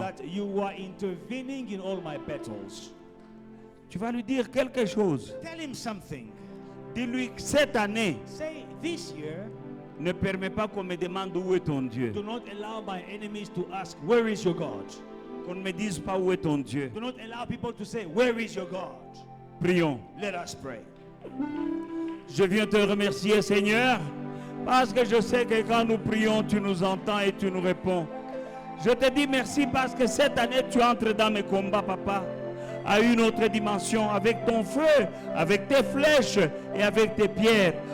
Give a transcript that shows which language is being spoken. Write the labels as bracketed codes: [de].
[en] that you are intervening in all my battles. [fr] Tu vas lui dire quelque chose. [en] Tell him something. [fr] Dis-lui que cette année, [en] Say, this year, [fr] ne permets pas qu'on me demande où est ton Dieu. [en] do not allow my enemies to ask, where is your God? [fr] Qu'on ne me dise pas où est ton Dieu. [en] Do not allow people to say, where is your God? [fr] Prions. [en] Let us pray. [fr] Je viens te remercier, Seigneur, parce que je sais que quand nous prions, tu nous entends et tu nous réponds. Je te dis merci parce que cette année, tu entres dans mes combats, Papa, à une autre dimension, avec ton feu, avec tes flèches et avec tes pierres.